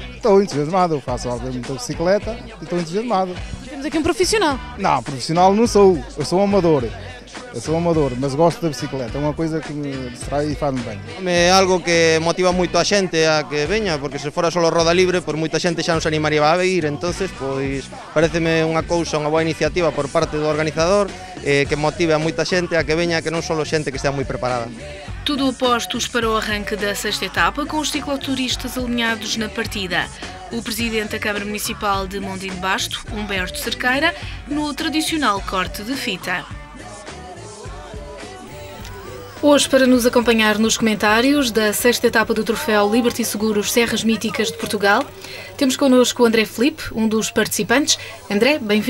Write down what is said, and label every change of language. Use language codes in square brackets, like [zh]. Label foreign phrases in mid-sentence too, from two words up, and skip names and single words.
[pt] Estou entusiasmado, eu faço muita bicicleta e estou entusiasmado. Temos aqui um profissional. Não, profissional não sou, eu sou amador. Eu sou amador, mas gosto da bicicleta, é uma coisa que me distrai e faz-me bem. [gl] É algo que motiva muito a gente a que venha, porque se fora só roda libre, por muita gente xa non se animaría a ir, entonces pois pareceme unha cousa, unha boa iniciativa por parte do organizador que motive a moita xente a que veña, que non só xente que estea moi preparada. [pt] Tudo a postos para o arranque da sexta etapa, com os cicloturistas alinhados na partida. O presidente da Câmara Municipal de Mondim de Basto, Humberto Cerqueira, no tradicional corte de fita. Hoje, para nos acompanhar nos comentários da sexta etapa do troféu Liberty Seguros Serras Míticas de Portugal, temos connosco o André Filipe, um dos participantes.